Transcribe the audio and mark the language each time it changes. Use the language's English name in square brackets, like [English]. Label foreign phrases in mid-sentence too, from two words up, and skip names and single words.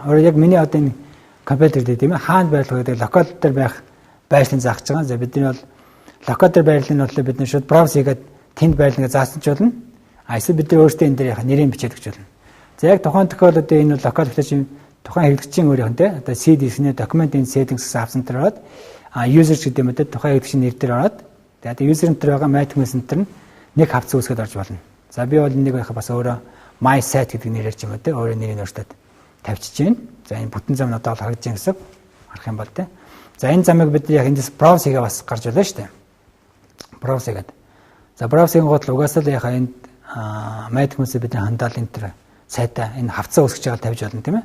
[Mongolian] Өөрөөр яг миний одоо энэ компьютер дээр тийм ээ хаана байрлах гэдэг локал дээр байх байрлалыг заах гэж байгаа. За бидний бол локал дээр байрлал нь бол бид шууд browse хийгээд тэнд байрлал гэж заасан ч болно. Эсвэл бид нар өөрсдөө энэ дээр яхаа нэрийг бичээд өгч болно. За яг тухайн тохиолдолд энэ локал гэхлээр тухайн хэрэглэгчийн өөрийнх нь одоо C disk-ний [English] document in settings [Mongolian] гэсэн авсан дээр ороод user гэдэг юм одоо тухайн хэрэглэгчийн нэр дээр ороод тэгээд user энэ байгаа [English] management center [Mongolian] нь нэг хавц үүсгээд орж болно. За би бол энийг яхаа бас өөрөө [English] my site [Mongolian] гэдэг нэрээр ч юм уу те өөрөө нэрийг өөртөө тавьчихж байна. За энэ бүтэн зам надад бол харагдаж байна гэсэн харах юм бол те. За энэ замыг бид яг эндээс browse хийгээ бас гарч болно шүү дээ. Browse хийгээд. За browse-ийн гол угаасаа л яхаа энд management-ийг бидний хандаал энэ төр сайтаа энэ хавцаа үүсгэж байгаа тавьж болно тийм ээ.